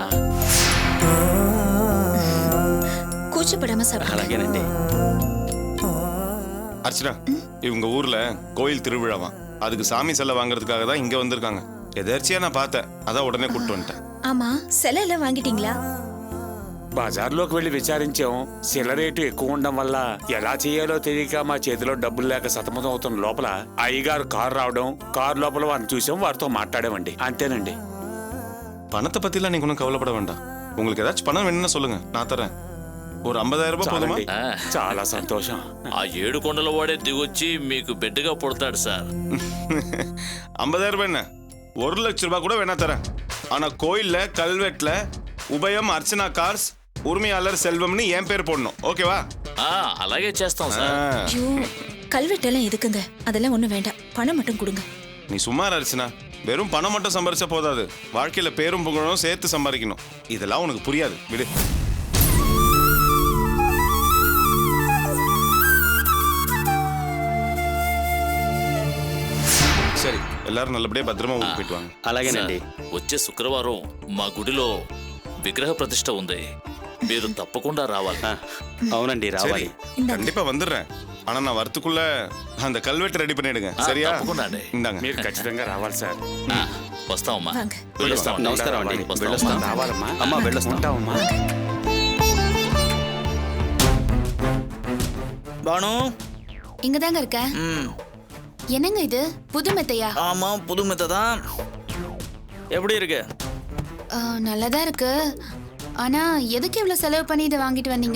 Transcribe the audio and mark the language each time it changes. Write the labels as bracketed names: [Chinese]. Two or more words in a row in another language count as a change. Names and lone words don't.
[Tamil] கூச்சப்படாம சாப்பிடுங்க. [Telugu] అలాగేనండి. [Tamil] அர்ச்சனா, இவங்க ஊர்ல கோயில் திருவிழாவா, அதுக்கு சாமி செல்ல வாங்குறதுக்காக தான் இங்க வந்திருக்காங்க. எதர்ச்சியா நான் பார்த்தேன், அதான் உடனே கூப்பிட்டு வந்துட்டேன். ஆமா, செலை எல்லாம் வாங்கிட்டீங்களா? [Telugu] బజార్లోకి వెళ్ళి విచారించాం. శిల రేటు ఎక్కువ ఉండడం వల్ల ఎలా చేయాలో తెలియక మా చేతిలో డబ్బులు లేక సతమతం అవుతున్న లోపల అయ్యగారు కారు రావడం, కారు లోపల వారిని చూసాం, వారితో మాట్లాడామండి. అంతేనండి. [Tamil] பணத்தை பத்திலாம் நீங்க ஒன்றும் கவலைப்பட வேண்டாம். உங்களுக்கு ஏதாச்சும் பணம் வேணும்னா சொல்லுங்க, நான் தரேன். ஒரு 50,000 ரூபாய் போதுமா? [Telugu] చాలండి. చాలా సంతోషం. ఆ 7 కొండల వాడే దిగొచ్చి మీకు బిడ్డగా పుడతాడు సార్. [Tamil] 50,000 ரூபாய் என்ன, 1,00,000 ரூபாய் கூட வேணா தரேன். ஆனா கோயில்ல கல்வெட்டுல உபயம் அர்ச்சனா கார்ஸ் உரிமையாளர் செல்வம்னு என் பேர் போடணும். ஓகேவா? [Telugu] అలాగే చేస్తాం సార్. [Tamil] ஐயோ, கல்வெட்டெல்லாம் எதுக்குங்க? அதெல்லாம் ஒண்ணும் வேண்டாம். பணம் மட்டும் கொடுங்க. நீ சும்மா இரு அர்ச்சனா. வெறும் பணம் மட்டும் சம்பாரிச்சா போதாது, வாழ்க்கையில பேரும் புகழும் சேர்த்து சம்பாதிக்கணும். இதெல்லாம் உனக்கு புரியாது, விடு. சரி, எல்லாரும் நல்லபடியா பத்திரமா ஊருக்கு போயிட்டு வாங்க. [Telugu] అలాగేనండి. వచ్చే శుక్రవారం మా గుడిలో విగ్రహ ప్రతిష్ట ఉంది. మీరు తప్పకుండా రావాలి. అవునండి, [Tamil] சரி, [Telugu] రావాలి. [Tamil] கண்டிப்பா வந்துடுறேன். ஆனா நான் வரத்துக்குள்ள அந்த கல்வெட்டு ரெடி பண்ணிடுங்க, சரியா? [Telugu] తప్పకుండా అండి. [Tamil] இந்தாங்க. [Telugu] మీరు ఖచ్చితంగా రావాలి సార్. వస్తామమ్మా. [Tamil] வாங்க. [Telugu] వెళ్ళొస్తామండి. నమస్కారం అండి. వస్తామమ్మా. వెళ్ళొస్తాం. రావాలమ్మా. అమ్మా, వెళ్ళొస్తాం. ఉంటామమ్మా. [Tamil] பானு. இங்கதாங்க இருக்க. ம். என்னங்க இது, புது மெத்தையா? ஆமா, புது மெத்தை தான். எப்படி இருக்கு? நல்லாதான் இருக்கு. ஆனா எதுக்கு இவ்வளவு செலவு பண்ணி இதை வாங்கிட்டு வந்தீங்க?